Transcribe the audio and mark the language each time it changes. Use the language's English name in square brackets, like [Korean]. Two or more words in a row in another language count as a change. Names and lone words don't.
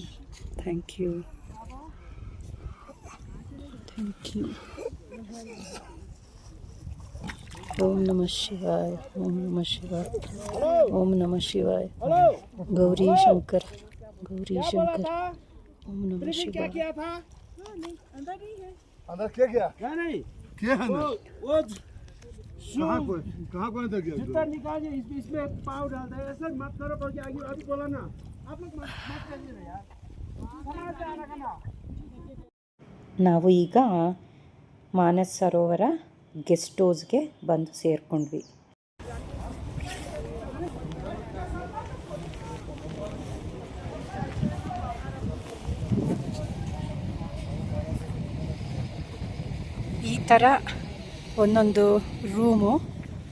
[English] thank you. [Sanskrit] ॐ नमः शिवाय, ॐ नमः शिवाय, ॐ नमः शिवाय. गौरी शंकर, गौरी शंकर, ॐ नमः शिवाय. [Hindi] अंदर क्या गया? नहीं क्या है ना? कहाँ को अंदर गया? जूता निकालिए, इसमें पाव डालते हैं। ऐसे मत करो, क्योंकि आगे अभी बोला ना, आप लोग मत करिए ना यार। समाज से आना करना। [Kannada] ನಾವು ಈಗ ಮಾನಸ್ ಸರೋವರ ಗೆಸ್ಟ್ ಹೌಸ್ಗೆ ಬಂದು ಸೇರಿಕೊಂಡ್ವಿ. ಈ ಥರ ಒಂದೊಂದು ರೂಮು ಇರುತ್ತೆ.